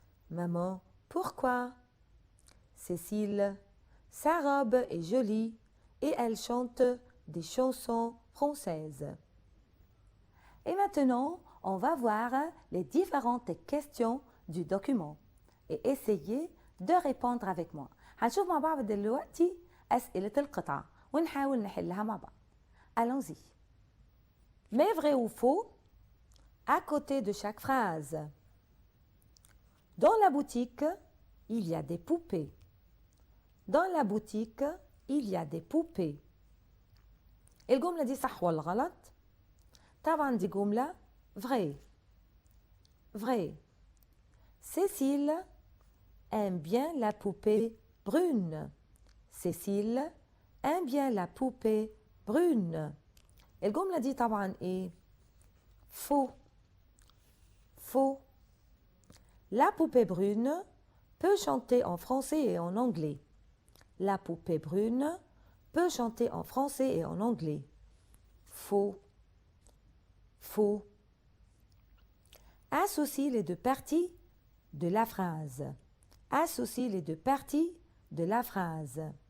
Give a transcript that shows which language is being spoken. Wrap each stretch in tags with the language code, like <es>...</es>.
<fr>Maman, pourquoi? Cécile, sa robe est jolie et elle chante des chansons françaises. Et maintenant, on va voir les différentes questions du document et essayer de répondre avec moi.</fr> <ar>هنشوف مع بعض دلوقتي أسئلة القطعة ونحاول نحلها مع بعض.</ar> <fr>Allons-y. Mais vrai ou faux, à côté de chaque phrase. Dans la boutique, il y a des poupées. Dans la boutique, il y a des poupées.</fr> <ar>الجملة دي صح ولا غلط؟ طبعا دي جملة vrai.</ar> <fr>Vrai. Cécile aime bien la poupée brune. Cécile aime bien la poupée brune.</fr> <ar>الجملة دي طبعا ايه؟ Faux.</ar> <fr>Faux. La poupée brune peut chanter en français et en anglais. La poupée brune peut chanter en français et en anglais. Faux. Faux. Associe les deux parties de la phrase. Associe les deux parties de la phrase.</fr>